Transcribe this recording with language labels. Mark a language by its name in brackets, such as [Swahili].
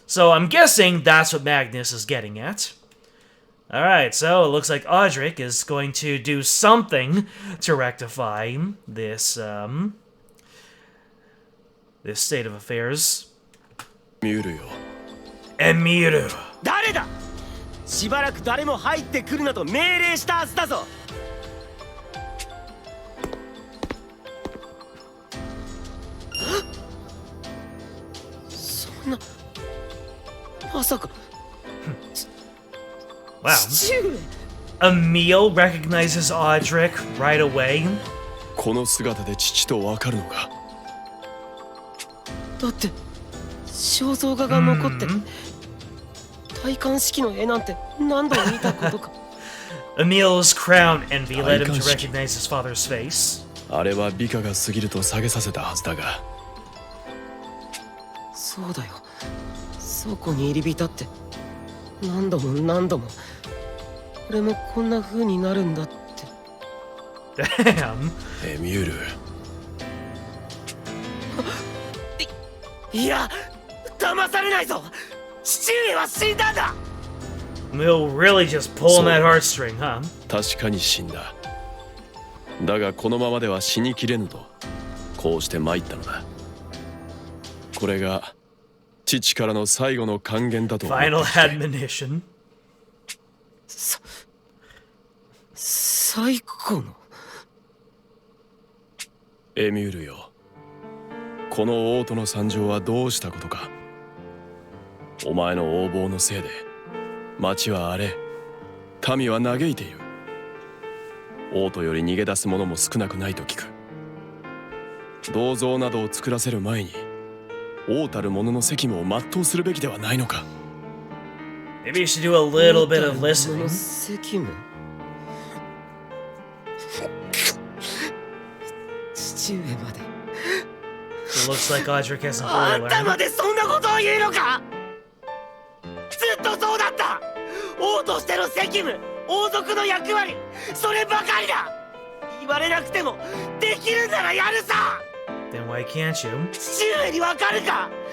[English] So I'm guessing that's what Magnus is getting at. Alright, so it looks like Audric is going to do something to rectify this, this state of affairs. [Japanese] Emiru. 誰だ。しばらく誰も入ってくるなと命令したはずだぞ。そんな、まさか。 [English] Wow. Emil recognizes Audric right away. [Japanese] この姿で父とわかるのか。だって肖像画が残ってる。戴冠式の絵なんて何度も見たことか。 [English] Emil's crown envy led him to recognize his father's face. [Japanese] あれは美化が過ぎると下げさせたはずだが。そうだよ。倉庫に入り浸って何度も何度も。俺もこんな風になるんだって。 [English] Damn. [Japanese] エミュール。いや、騙されないぞ。父上は死んだんだ。 [English] Emil really just pulling that heartstring, huh? [Japanese] 確かに死んだ。だがこのままでは死にきれぬと、こうして参ったのだ。これが父からの最後の還元だと思って。 [English] Final admonition. [Japanese] 最後の。エミュールよ。この王都の惨状はどうしたことか。お前の横暴のせいで町は荒れ、民は嘆いている。王都より逃げ出す者も少なくないと聞く。銅像などを作らせる前に王たる者の責務を全うするべきではないのか。 [English] Maybe you should do a little bit of listening. [Japanese] 責務。父上まで。 [English] It looks like Audric hasn't [Japanese] あ [English] fully [Japanese] んた [English] learned. [Japanese] までそんなことを言うのか。ずっとそうだった。王としての責務、王族の役割、そればかりだ。言われなくてもできるならやるさ。 [English] Then why can't you? [Japanese] 父上にわかるか。